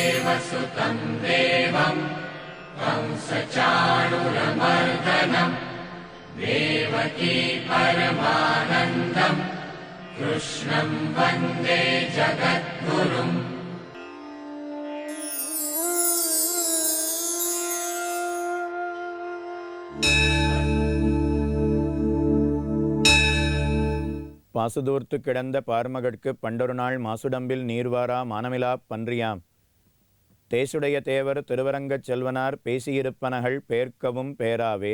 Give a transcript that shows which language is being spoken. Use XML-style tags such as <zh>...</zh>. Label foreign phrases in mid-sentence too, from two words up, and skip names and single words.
<sa>वसुतं देवं कंसचाणूरमर्दनं देवकी परमानन्दं कृष्णं वन्दे जगद्गुरुम्.</sa> <ta>பாசுதூர்த்து கிடந்த பார்மகட்கு பண்டொரு நாள் மாசுடம்பில் நீர்வாரா மானமிலா பன்றியாம் தேசுடைய தேவர் திருவரங்கச் செல்வனார் பேசியிருப்பனகள் பேர்க்கவும் பேராவே.</ta>